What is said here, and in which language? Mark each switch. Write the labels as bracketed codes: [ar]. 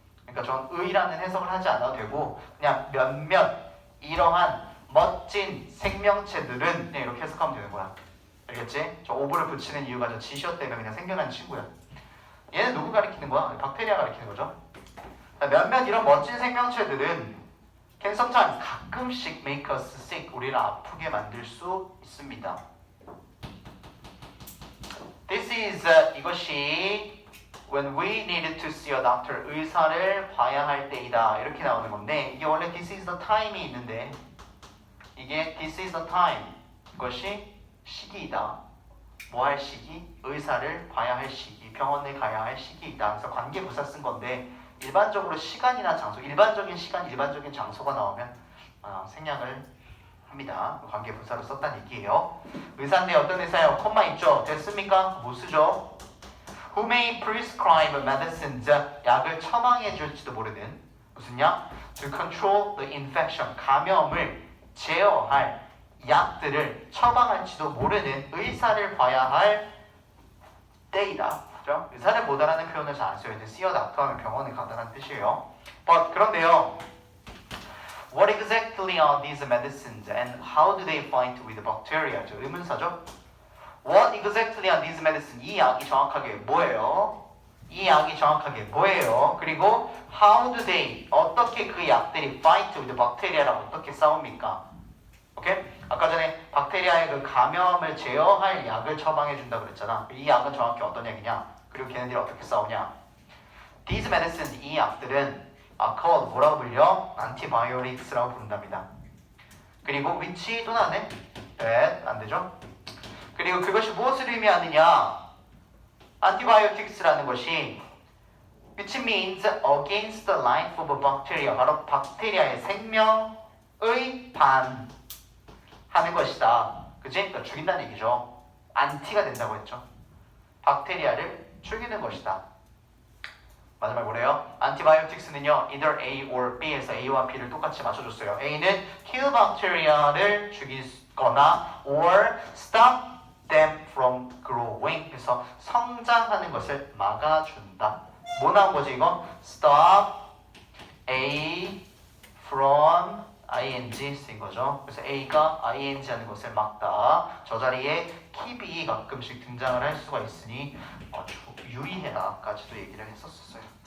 [ko] 그러니까 전 의라는 해석을 하지 않아도 되고 그냥 몇몇 이러한 멋진 생명체들은 그냥 이렇게 해석하면 되는 거야. 알겠지? 저 오브를 붙이는 이유가 저 지시어 때문에 그냥 생겨난 친구야. 얘는 누구 가리키는 거야? 박테리아 가리키는 거죠. 몇몇 이런 멋진 생명체들은 [en] can sometimes [ko] 가끔씩 [en] make us sick, [ko] 우리를 아프게 만들 수 있습니다. [en] This is [ko] 이것이 [en] when we needed to see a doctor, [ko] 의사를 봐야 할 때이다 이렇게 나오는 건데 이게 원래 [en] this is the time이 [ko] 있는데 이게 [en] this is the time, [ko] 이것이 시기이다. 뭐 할 시기? 의사를 봐야 할 시기, 병원에 가야 할 시기이다. 그래서 관계부사 쓴 건데 일반적으로 시간이나 장소, 일반적인 시간, 일반적인 장소가 나오면 생략을 합니다. 관계부사로 썼다는 얘기예요. 의사인데 어떤 의사예요? 콤마 있죠? 됐습니까? 뭐 쓰죠? [en] Who may prescribe medicines, [ko] 약을 처방해 줄지도 모르는 무슨 약? [en] To control the infection, [ko] 감염을 제어할 약들을 처방할지도 모르는 의사를 봐야 할 때이다. 그죠? 의사를 못 알아는 표현을 잘 안 써요. [en] see a doctor [ko] 하면 병원에 가다라는 뜻이에요. [en] But [ko] 그런데요. [en] What exactly are these medicines and how do they fight with bacteria? [ko] 저 의문사죠. [en] What exactly are these medicines? [ko] 이 약이 정확하게 뭐예요? 이 약이 정확하게 뭐예요? 그리고 [en] how do they, [ko] 어떻게 그 약들이 [en] fight with bacteria [ko] 랑 어떻게 싸웁니까? 오케이? 아까 전에 박테리아의 그 감염을 제어할 약을 처방해 준다 그랬잖아. 이 약은 정확히 어떤 약이냐? 그리고 걔네들이 어떻게 싸우냐? [en] These medicines, [ko] 이 약들은 [en] are called [ko] 뭐라고 불려? antibiotics라고 부른답니다. 그리고 which 또 나네? that 안 되죠? 그리고 그것이 무엇을 의미하느냐? [en] antibiotics라는 [ko] 것이 [en] which means against the life of a bacteria, [ko] 바로 박테리아의 생명의 반 하는 것이다. 그치? 그러니까 죽인다는 얘기죠. 안티가 된다고 했죠. 박테리아를 죽이는 것이다. 마지막 뭐래요? antibiotics는요, either A or B에서 A와 B를 똑같이 맞춰줬어요. [en] A는 kill bacteria를 [ko] 죽이거나 [en] or stop them from growing. [ko] 그래서 성장하는 것을 막아준다. 뭐 나온 거지 이거? [en] Stop A from [ko] ing 쓰인 거죠. 그래서 A가 ing 하는 것을 막다. 저 자리에 keep이 가끔씩 등장을 할 수가 있으니 유의해라까지도 얘기를 했었어요.